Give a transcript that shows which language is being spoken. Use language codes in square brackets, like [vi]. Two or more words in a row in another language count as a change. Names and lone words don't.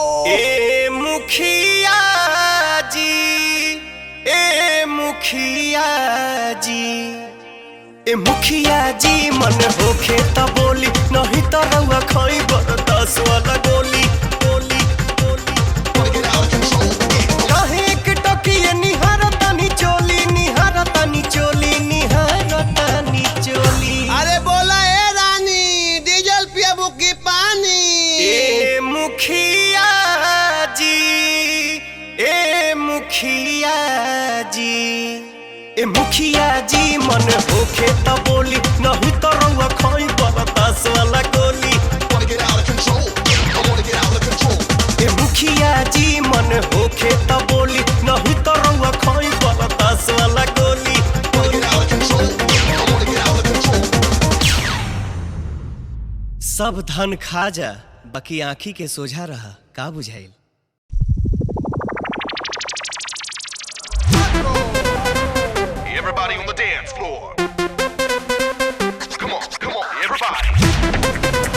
[bho] ए मुखिया जी, ए मुखिया जी, ए मुखिया जी मन होखे त बोली नहीं तो रउआ खाई बरदास वाला गोली गोली गोली। [en] Wanna get out of control? [bho] काहे एक टकिए निहारतानी चोली, निहारतानी चोली, निहारतानी चोली। अरे बोला ए रानी डीजल पियबू की पानी। ए मुखिया जी, ए मुखिया जी, ए मुखिया जी मन होखे त बोली नहीं तो रउआ खाई बरदास वाला गोली। [en] Wanna get out of control? I wanna [bho] मुखिया जी मन होखे त बोली नहीं तो रउआ खोई बरदास वाला गोली [en] Wanna get out of control. I wanna get out of control. [bho] सब धन खा जा बाकी आँखी के सोझा रहा का बुझाइल। [en] Everybody on the dance floor. Come on, everybody.